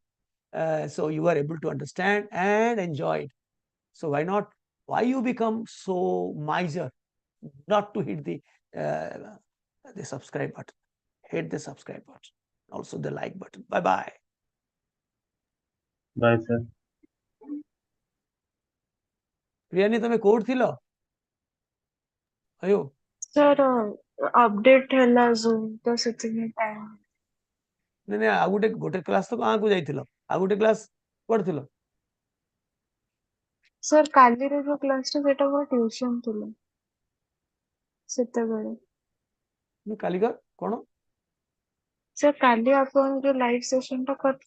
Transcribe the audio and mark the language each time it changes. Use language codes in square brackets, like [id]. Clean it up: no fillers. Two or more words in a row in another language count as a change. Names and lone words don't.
[en] So you are able to understand and enjoy it. So why not? Why you become so miser not to hit the subscribe button? Hit the subscribe button, also the like button. Bye bye. Bye, sir. પ્રિયાની તમે કોડ થી લો અયો [or] Sir, update ହେଲା Zoom ତ ସେଥିପାଇଁ time. ନାଇଁ ନାଇଁ ଆଉ ଗୋଟେ କ୍ଲାସ୍ ତ କାହାକୁ ଯାଇଥିଲ ଆଉ ଗୋଟେ କ୍ଲାସ୍ କୁଆଡେ ଥିଲ Sir, କାଲିର ଯୋଉ class ଟା ସେଇଟା ମୋର tuition ଥିଲା ସେତେବେଳେ. କାଲିକା କଣ Sir, କାଲି ଆପଣ ଯୋଉ [en] live session [or] ଟା